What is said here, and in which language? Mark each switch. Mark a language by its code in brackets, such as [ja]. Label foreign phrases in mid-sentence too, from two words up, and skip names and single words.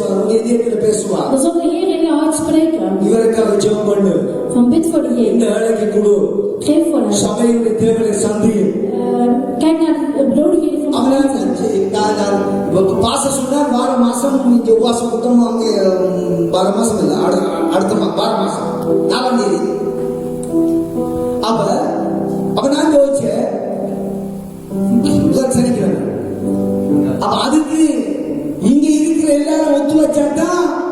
[ta] உன் இதயத்துல பேசுவார். [nl] Dan zal de Heer in je hart spreken. [ta] இவருக்காக ஜெபம் பண்ணு. [nl] Van bid voor [ta] இந்த [nl] diegene. [ta] வேலைக்கு கொடு. [nl] Geef voor hem. [ta] சபையுடைய தேவையை சந்தி. [nl] Kijk naar de benodigdheden van [ta] அவன [nl] de gemeente. [ta] பாச சொன்னார் வார மாசம் இங்க உபவாசம் கொடுத்தோம். அங்கே வார மாசம் இல்லை, அடுத்த வார மாசம் 4ஆம் தேதி. அப்ப நான் யோசிச்சேன் சனிக்கிறேன். அப்ப அதுக்கு இங்க இருக்கிற எல்லாரும் ஒத்துழைச்சாதான்